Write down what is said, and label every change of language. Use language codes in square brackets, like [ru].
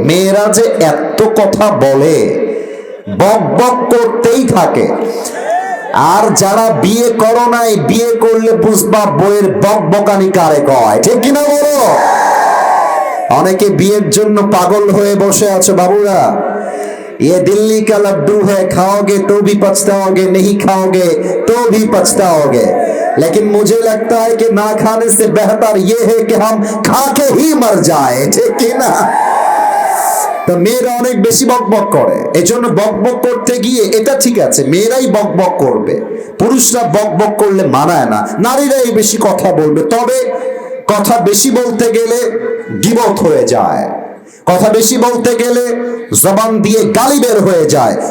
[bn] মেয়েরা যে এত কথা বলে, বক বক করতেই থাকে। আর যারা বিয়ে করো নাই, বিয়ে করলে বুঝবা বইয়ের বক বকানি কারে কয়, ঠিক কিনা বলো? অনেকে বিয়ের জন্য পাগল হয়ে বসে আছো বাবুরা। [hi] ये दिल्ली का लड्डू है, खाओगे तो भी पछताओगे, नहीं खाओगे तो भी पछताओगे। लेकिन मुझे लगता है कि ना खाने से बेहतर ये है कि हम खा के ही मर जाए, ठीक है ना? [bn] তো মেয়েরা অনেক বেশি বকবক করে। এজন্য বকবক করতে গিয়ে, এটা ঠিক আছে, মেয়েরাই বকবক করবে, পুরুষরা বকবক করলে মানায় না, নারীরাই বেশি কথা বলবে। তবে কথা বেশি বলতে গেলে গীবত হয়ে যায়, কথা বেশি বলতে গেলে জবান দিয়ে গালি বের হয়ে যায়।